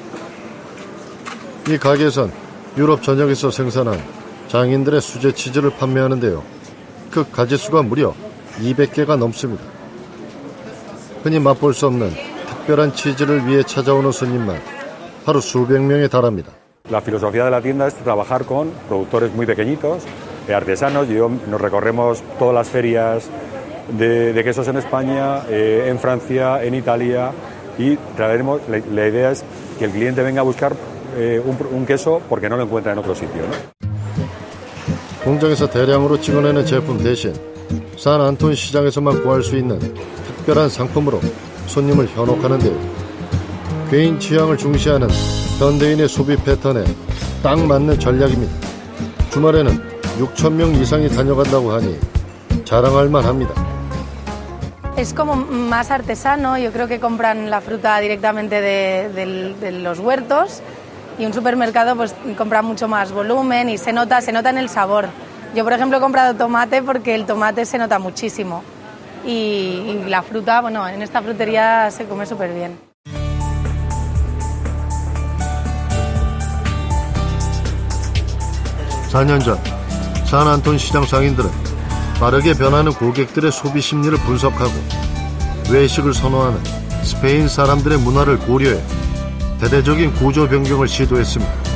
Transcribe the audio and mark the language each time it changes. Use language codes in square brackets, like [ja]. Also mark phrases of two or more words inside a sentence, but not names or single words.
[ko] 이 가게에선 유럽 전역에서 생산한 장인들의 수제 치즈를 판매하는데요. 그 가짓수가 무려 200개가 넘습니다. 흔히 맛볼 수 없는 특별한 치즈를 위해 찾아오는 손님만 하루 수백 명에 달합니다. [es] La filosofía de la tienda es trabajar con productores muy pequeñitos, artesanos. Nos recorremos todas las ferias de quesos en España, en Francia, en Italia, y traeremos. La idea es que el cliente venga a buscar un queso porque no lo encuentra en otro sitio, ¿no? [ko] 공장에서 대량으로 찍어내는 제품 대신 산안톤 시장에서만 구할 수 있는 특별한 상품으로 손님을 현혹하는데요. 개인 취향을 중시하는 현대인의 소비 패턴에 딱 맞는 전략입니다. 주말에는 6,000명 이상이 다녀간다고 하니 자랑할 만합니다. [es] Es como más artesano, yo creo que compran la fruta directamente de los huertos y un supermercado pues compra mucho más volumen y se nota en el sabor. Yo por ejemplo he comprado tomate porque el tomate se nota muchísimo y la fruta, bueno, en esta frutería se come súper bien. [ko] (4년) 전 산안톤 시장 상인들은 빠르게 변하는 고객들의 소비 심리를 분석하고 외식을 선호하는 스페인 사람들의 문화를 고려해 대대적인 구조 변경을 시도했습니다.